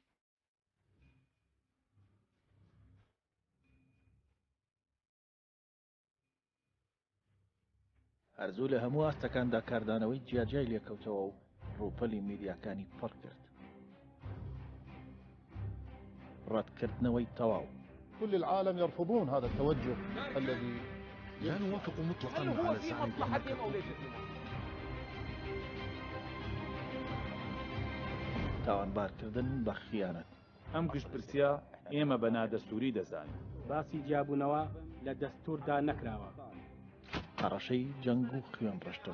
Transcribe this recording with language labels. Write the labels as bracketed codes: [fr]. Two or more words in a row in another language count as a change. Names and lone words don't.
[ckb] هەرزوو لە هەموو ئاستەکاندا کاردانەوەی جیاجای لێکەوتەوە و ڕووپەلی میدیاکانی پڕ کرد. ڕەتکردنەوەی تەواو. [ar] كل العالم يرفضون هذا التوجه الذي لا نوافق مطلقا على الزعيم [ckb] تاوانبارکردن بە خیانەت. ئەم گشتپرسیە ئێمە بە نادەستوری دەزانین. باسی جیابوونەوە لە دەستوردا نەکراوە. هەڕەشەی جەنگ و خوێن ڕشتن.